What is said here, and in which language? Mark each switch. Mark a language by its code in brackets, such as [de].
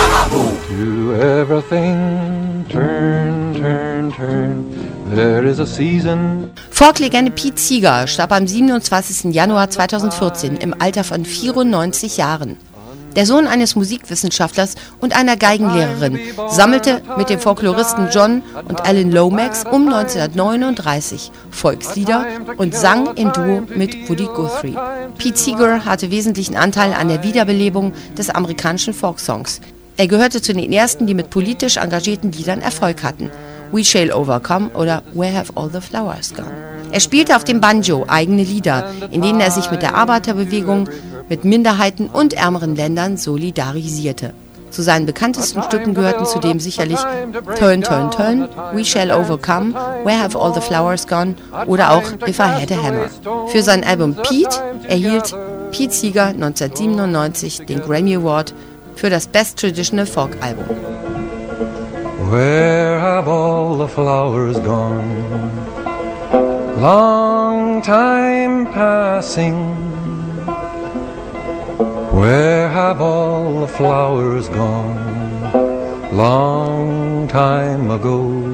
[en] To everything turn, turn, turn, there is a season. [de] Folklegende Pete Seeger starb am 27. Januar 2014 im Alter von 94 Jahren. Der Sohn eines Musikwissenschaftlers und einer Geigenlehrerin sammelte mit den Folkloristen John und Alan Lomax um 1939 Volkslieder und sang im Duo mit Woody Guthrie. Pete Seeger hatte wesentlichen Anteil an der Wiederbelebung des amerikanischen Folksongs. Er gehörte zu den ersten, die mit politisch engagierten Liedern Erfolg hatten. We Shall Overcome oder Where Have All the Flowers Gone. Er spielte auf dem Banjo eigene Lieder, in denen er sich mit der Arbeiterbewegung, mit Minderheiten und ärmeren Ländern solidarisierte. Zu seinen bekanntesten Stücken gehörten zudem sicherlich Turn, Turn, Turn, We Shall Overcome, Where Have All the Flowers Gone oder auch If I Had a Hammer. Für sein Album Pete erhielt Pete Seeger 1997 den Grammy Award für das Best Traditional Folk Album. [en] Where have all the flowers gone? Long time passing. Where have all the flowers gone? Long time ago.